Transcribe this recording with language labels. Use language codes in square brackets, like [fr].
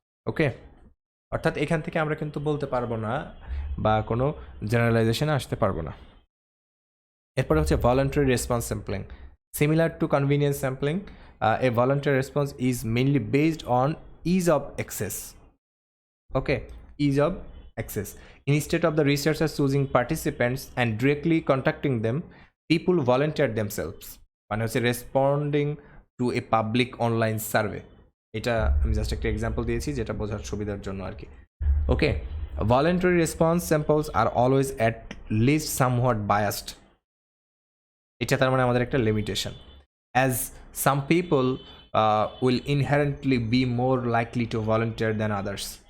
[bn] ওকে, অর্থাৎ এখান থেকে আমরা কিন্তু বলতে পারবো না বা কোনো জেনারেলাইজেশনে আসতে পারবো না। এরপরে হচ্ছে [en] Voluntary response sampling. Similar to convenience sampling, a voluntary response is mainly based on ease of access. Okay, ease of access. Instead of the researchers choosing participants and directly contacting them, people volunteered themselves. [bn] মানে হচ্ছে [en] Responding to a public online survey. [bn] এটা আমি just একটা example দিয়েছি যেটা বোঝার সুবিধার জন্য আর কি। ওকে, [en] Voluntary response samples are always at least somewhat biased. [bn] এটা তার মানে আমাদের একটা limitation. [en] As some people will inherently be more likely to volunteer than others.